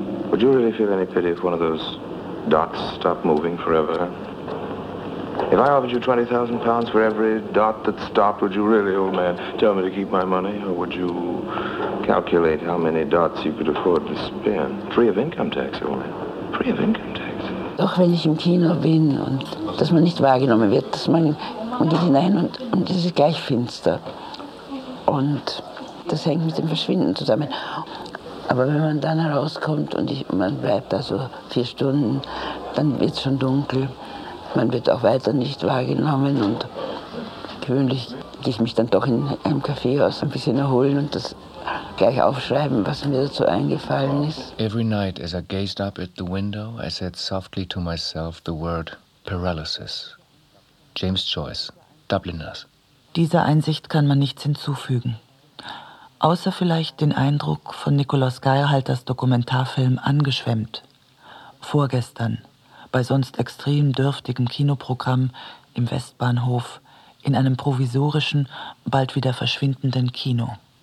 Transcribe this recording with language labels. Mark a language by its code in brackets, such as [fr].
[en] Would you really feel any pity if one of those dots stopped moving forever? If I offered you £20,000 for every dot that stopped, would you really, old man, tell me to keep my money? Or would you calculate how many dots you could afford to spend? Free of income tax, old man. Free of income tax. [de] Doch wenn ich im Kino bin und dass man nicht wahrgenommen wird, dass man geht hinein und es ist gleich finster. Und das hängt mit dem Verschwinden zusammen. Aber wenn man dann herauskommt und man bleibt da so 4 Stunden, dann wird es schon dunkel. Man wird auch weiter nicht wahrgenommen. Und gewöhnlich gehe ich mich dann doch in einem Kaffeehaus ein bisschen erholen und das gleich aufschreiben, was mir dazu eingefallen ist. [en] Every night as I gazed up at the window, I said softly to myself the word paralysis. James Joyce, Dubliners. [de] Dieser Einsicht kann man nichts hinzufügen. Außer vielleicht den Eindruck von Nikolaus Geierhalters Dokumentarfilm Angeschwemmt. Vorgestern, bei sonst extrem dürftigem Kinoprogramm im Westbahnhof, in einem provisorischen, bald wieder verschwindenden Kino.